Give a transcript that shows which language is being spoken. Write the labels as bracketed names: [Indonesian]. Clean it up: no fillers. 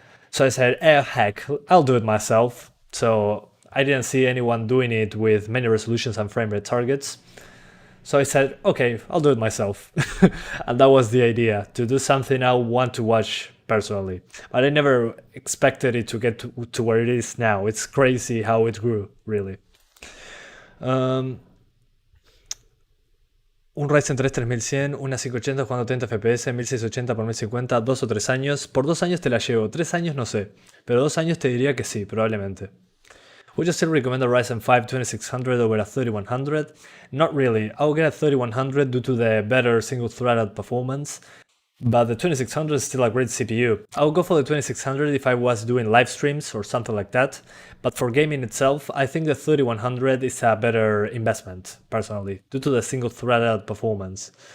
[English] So I said, heck, I'll do it myself. So I didn't see anyone doing it with many resolutions and frame rate targets. So I said, okay, I'll do it myself. And that was the idea, to do something I want to watch personally. But I never expected it to get to where it is now. It's crazy how it grew, really. [Spanish] Un Ryzen 3 3100, una 580 jugando 30 FPS, 1680 por 1050, 2 o 3 años. Por 2 años te la llevo, 3 años no sé, pero 2 años te diría que sí, probablemente. [English] Would you still recommend a Ryzen 5 2600 over a 3100? Not really. I'll get a 3100 due to the better single-threaded performance, but the 2600 is still a great CPU. I'll go for the 2600 if I was doing live streams or something like that, but for gaming itself, I think the 3100 is a better investment, personally, due to the single-threaded performance.